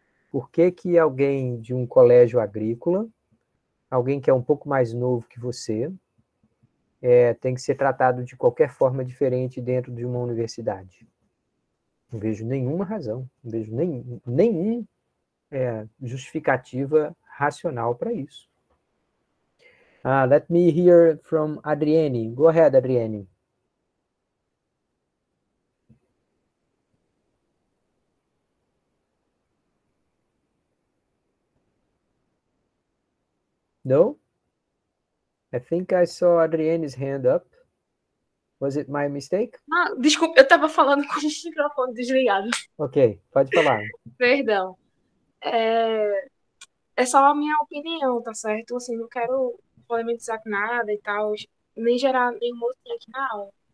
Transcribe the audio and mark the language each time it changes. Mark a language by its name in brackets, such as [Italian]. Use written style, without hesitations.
[Portuguese] Por que que alguém de um colégio agrícola, alguém que é um pouco mais novo que você, tem que ser tratado de qualquer forma diferente dentro de uma universidade? Não vejo nenhuma razão, não vejo nenhum justificativa racional para isso. [English] Let me hear from Adrienne. Go ahead, Adrienne. No? I think I saw Adrienne's hand up. Was it my mistake? [Portuguese] Desculpa, eu estava falando com o microfone desligado. Ok, pode falar. Perdão. É só a minha opinião, tá certo? Assim, não quero polemizar com nada e tal, nem gerar nenhum outro aqui na aula.